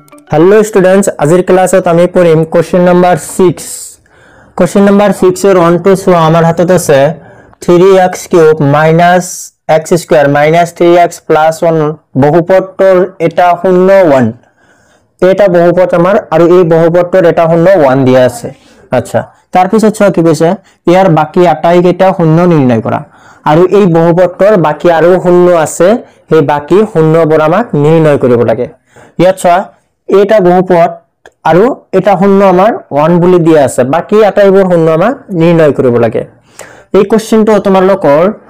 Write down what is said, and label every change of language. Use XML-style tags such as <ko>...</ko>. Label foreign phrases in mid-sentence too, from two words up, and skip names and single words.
<en>hello students</en> <as>আজিৰ ক্লাছত আমি পঢ়িম</as> <en>question number 6 question number 6</en> <as>এর 1 টু সো আমার হাতত আছে 3x³ - x² - 3x + 1 বহুপদৰ এটা 0 1 এটা বহুপদ আমাৰ আৰু এই বহুপদৰ এটা 0 1 দিয়া আছে আচ্ছা তাৰ পিছত ছ কি কৈছে ইয়াৰ বাকি আটাই কেইটা 0 নিৰ্ণয় কৰা আৰু এই বহুপদৰ বাকি আৰু 0 আছে সেই বাকি 0 বোৰ আমাক নিৰ্ণয় কৰিব লাগে ইয়াত ছ এটা বহুপদ আৰু এটা 0 আমাৰ 1 বুলি দিয়া আছে বাকি আটাইবোৰ 0 আমাক নিৰ্ণয় কৰিব লাগে এই কোশ্চেনটো তোমালোকৰ</as>